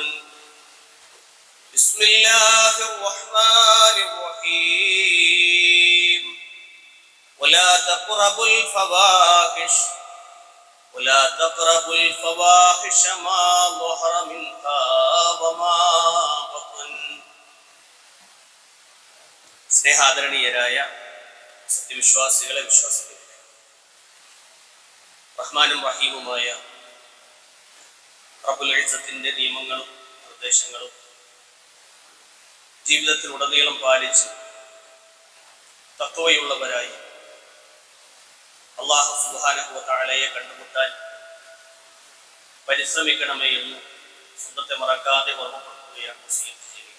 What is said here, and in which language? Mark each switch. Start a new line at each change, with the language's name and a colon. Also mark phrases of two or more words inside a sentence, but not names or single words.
Arabic: بسم الله الرحمن الرحيم. ولا تقربوا الفواحش ما ظهر منها وما بطن.
Malayalam: സ്നേഹാദരണീയരായ സത്യവിശ്വാസികളെ വിശ്വാസികളെ, റഹ്മാനും റഹീമുമായ റബ്ബുൽ ഇസ്സത്തിന്റെ നിയമങ്ങളും നിർദ്ദേശങ്ങളും ജീവിതത്തിലുടനീളം പാലിച്ച് തഖ്വയുള്ളവരായി അല്ലാഹു
Arabic: سبحانه وتعالى
Malayalam: കണ്ടുമുട്ടാൻ പരിശ്രമിക്കണമേ എന്ന് സ്വന്തത്തെ മറക്കാതെ ഓർമ്മപ്പെടുത്തുകയാണ് വസിയത്ത് ചെയ്യുന്നത്.